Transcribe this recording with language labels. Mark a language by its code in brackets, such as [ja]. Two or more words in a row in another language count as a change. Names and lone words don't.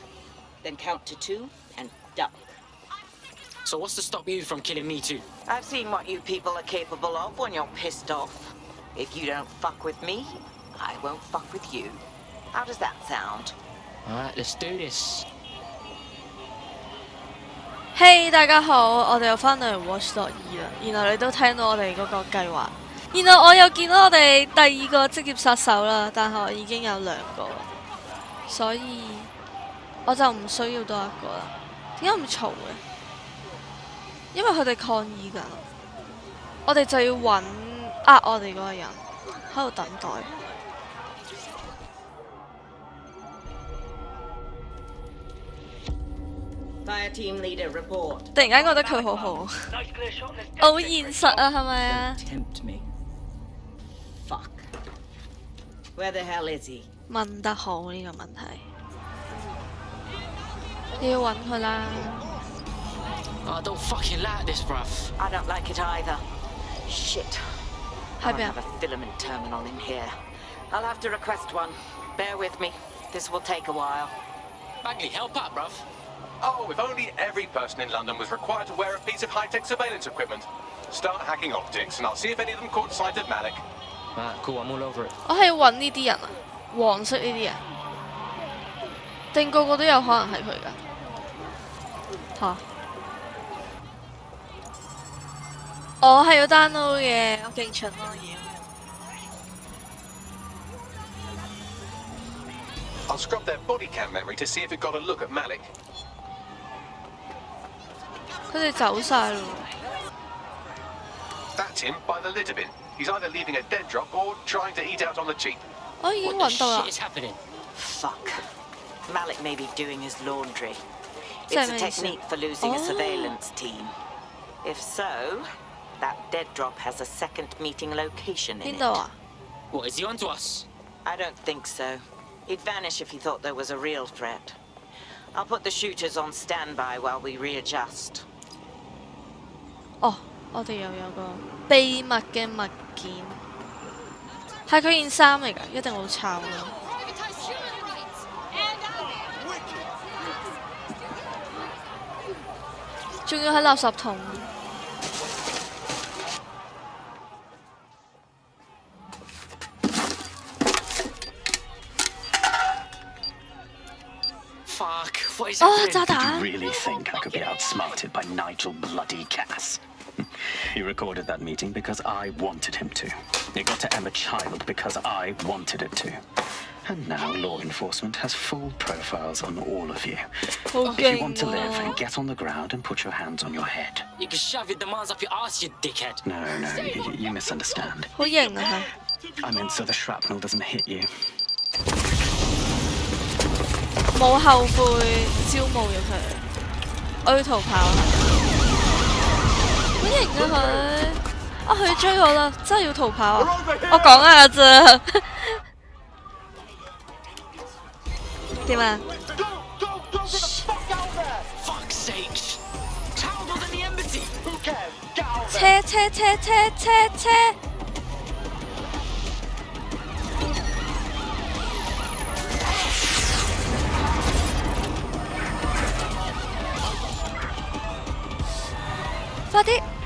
[en] Then count to 2 and duck. So what's to stop you from killing me too? I've seen what you people are capable of when you're pissed off. If you don't fuck with me, I won't fuck with you. How does that sound? Alright, let's do this. [yue] Hey 大家好，我哋又翻到嚟 Watch Dogs 2 啦。然後你都聽到我哋嗰個計劃。然後我又見到我哋第2個職業殺手啦，但係我已經有2個，所以我就唔需要多1個啦。點解咁嘈嘅？因為佢哋抗議緊，我哋就要揾我哋嗰個人喺度等待。 [en] Fire team leader report. [yue] 突然間覺得佢好好，好現實啊，係咪啊 [en] Tempt me. Fuck. Where the hell is he? [yue] 問得好呢個問題，你要揾佢啦。 [en] I don't fucking like this, bruv. I don't like it either. Shit. I [yue] 喺 [en] don't [yue] 邊啊 [en] have a filament terminal in here. I'll have to request one. Bear with me. This will take a while. Bagley, help out, bruv. Oh, if only every person in London was required to wear a piece of high-tech surveillance equipment. Start hacking optics, and I'll see if any of them caught sight of Malik. Alright, cool, I'm all over it. [yue] 我係要揾呢啲人啊，黃色呢啲人，定個個都有可能係佢㗎？嚇！我係要 download 嘅，我勁蠢咯要。 [en] I'll scrub their body cam memory to see if it got a look at Malik. [yue] 佢哋走晒咯。 [en] That's him by the litter bin. He's either leaving a dead drop or trying to eat out on the cheap. [yue] 我已經 [en] What the [yue] 揾到啦 [en] shit。is happening? Fuck. Malik may be doing his laundry. It's [yue] 即係 [en] a [yue] 咩意思？ [en] technique for losing a 哦 surveillance team. If so, that dead drop has a second meeting location in [yue] 邊 [en] it. [yue] 度啊？ [en] What, is he onto us? I don't think so. He'd vanish if he thought there was a real threat. I'll put the shooters on standby while we readjust. [yue] 哦，我哋又有個秘密嘅物件，係佢件衫嚟㗎，一定好臭咯。仲要喺垃圾桶。 [en] Fuck, what is 哦， happening? [yue] 炸 [en] Did [yue] 彈！ [en] you really think I could be outsmarted by Nigel bloody Cass? He recorded that meeting because I wanted him to. It got to Emma Child because I wanted it to. And now law enforcement has full profiles on all of you. [yue] 好 [en] If you [yue] 勁 [en] want to live, [yue] 喎 [en] then！get on the ground and put your hands on your head. You can shove your demands up your ass, you dickhead. No, you misunderstand. [yue] 好型啊 [en] I meant so the shrapnel doesn't hit you. [yue] 佢，冇後悔招募咗佢，我要逃跑啦！好型啊佢！佢要追我啦，真係要逃跑啊！我講下咋？點啊？ [en] Fuck's sake. Child was in the embassy. [yue] 車！快啲！